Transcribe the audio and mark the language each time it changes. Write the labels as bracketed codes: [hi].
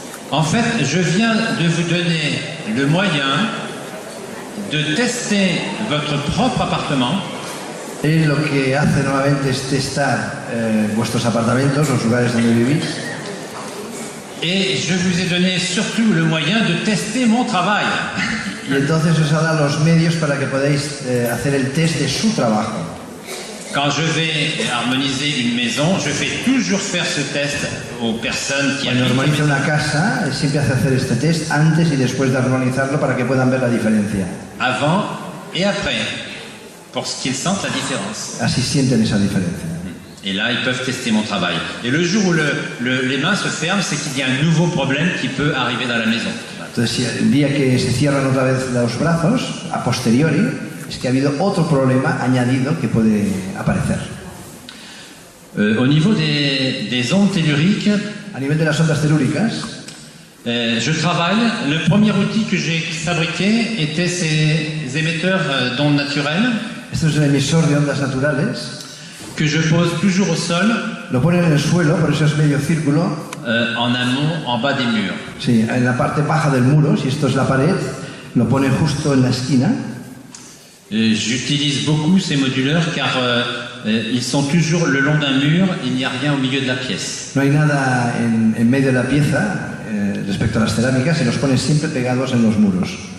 [fr] En fait, je viens de vous donner le moyen de tester votre propre appartement [es] Él lo que hace nuevamente es testar vuestros apartamentos, los lugares donde vivís. [fr] et je vous ai donné surtout le moyen de tester mon travail. [es] Y entonces os ha dado los medios para que podáis hacer el test de su trabajo. [fr] Quand je vais harmoniser une maison, je fais toujours faire ce test aux personnes qui [es] Cuando [fr] habitent la [es] armoniza [fr] maison. [es] una casa, siempre hace hacer este test antes y después de armonizarlo para que puedan ver la diferencia. [fr] Avant et après, pour qu'ils sentent la différence. [es] Así sienten esa diferencia. [fr] Et là, ils peuvent tester mon travail. Et le jour où les mains se ferment, c'est qu'il y a un nouveau problème qui peut arriver dans la maison. [es] Entonces, si el día que se cierran otra vez los brazos, a posteriori, es que ha habido otro problema añadido que puede aparecer. [fr] Au niveau des ondes telluriques, [es] A nivel de las ondas telúricas, [fr] je travaille. Le premier outil que j'ai fabriqué était ces émetteurs d'ondes naturelles [es] esto es el emisor de ondas naturales, [fr] que je pose toujours au sol, [es] lo ponen en el suelo, por eso es medio círculo, [fr] en amont, en bas des murs. [es] sí, en la parte baja del muro, si esto es la pared, lo pone justo en la esquina. [fr] J'utilise beaucoup ces moduleurs car ils sont toujours le long d'un mur, il n'y a rien au milieu de la pièce. [es] No hay nada en medio de la pieza respecto a las cerámicas y los pone siempre pegados en los muros.